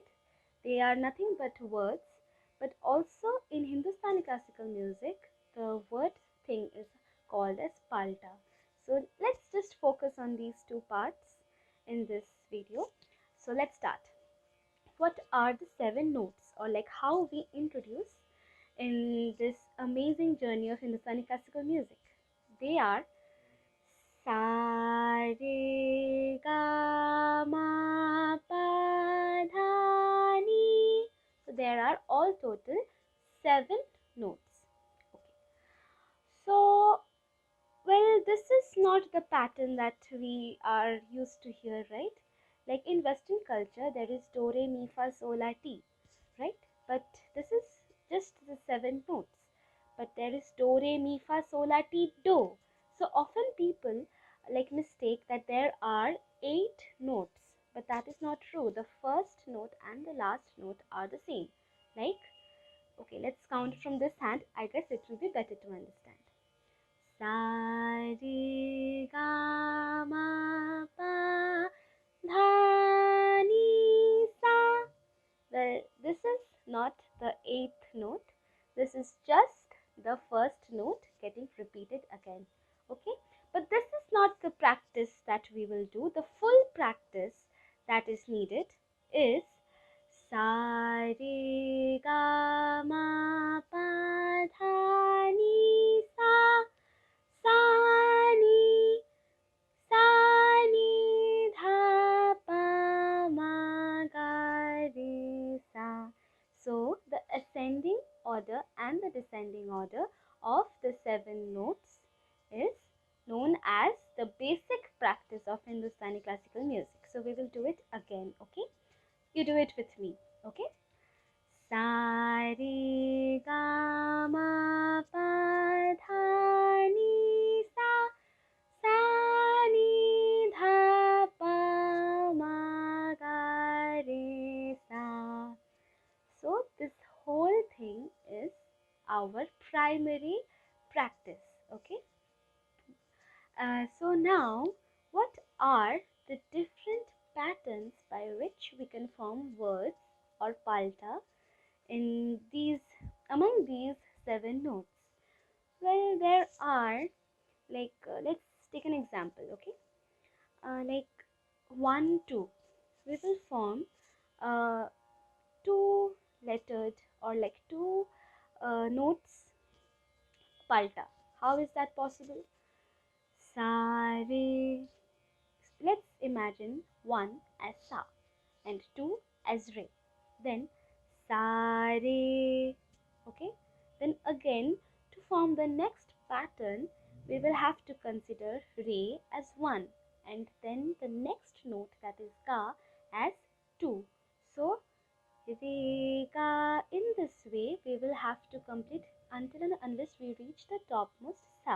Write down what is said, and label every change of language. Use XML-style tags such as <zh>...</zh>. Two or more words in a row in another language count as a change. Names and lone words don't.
<en>They are nothing but words, but also in Hindustani classical music the word thing is called as palta. So let's just focus on these two parts in this video. So let's start. What are the 7 notes, or like how we introduce in this amazing journey of Hindustani classical music? They are sa re ga ma pa dha ni. So there are all total 7 notes. Okay. So well, this is not the pattern that we are used to hear, right? Like in Western culture, there is do, re, mi, fa, sol, la, ti, right? But this is just the 7 notes. But there is do, re, mi, fa, sol, la, ti, do. So often people like mistake that there are 8 notes, but that is not true. The first note and the last note are the same. Like, okay, let's count from this hand. I guess it will be better to understand. Sa re ga ma pa dha ni sa. Well, this is not the 8th note. This is just the first note getting repeated again. Okay, but this is not the practice that we will do. The full practice that is needed is sa re ga ma pa dha ni sa. Sa ni, sa ni dha pa ma ga re sa. So the ascending order and the descending order of the 7 notes is known as the basic practice of Hindustani classical music. So we will do it again, okay? You do it with me, okay? Sa re ga ma pa dha ni sa. Sa ni dha pa ma ga re sa. So this whole thing is our primary practice, okay? So now, what are the different patterns by which we can form words or palta in these among these 7 notes? Well, there are let's take an example, okay? Like 1 2, we will form two lettered, or like two notes palta. How is that possible? Sa re. Let's imagine 1 as sa and 2 as re. Then sa re. Okay. Then again, to form the next pattern, we will have to consider re as 1, and then the next note, that is ga, as 2. So re ga. In this way, we will have to complete until and unless we reach the topmost sa.</en>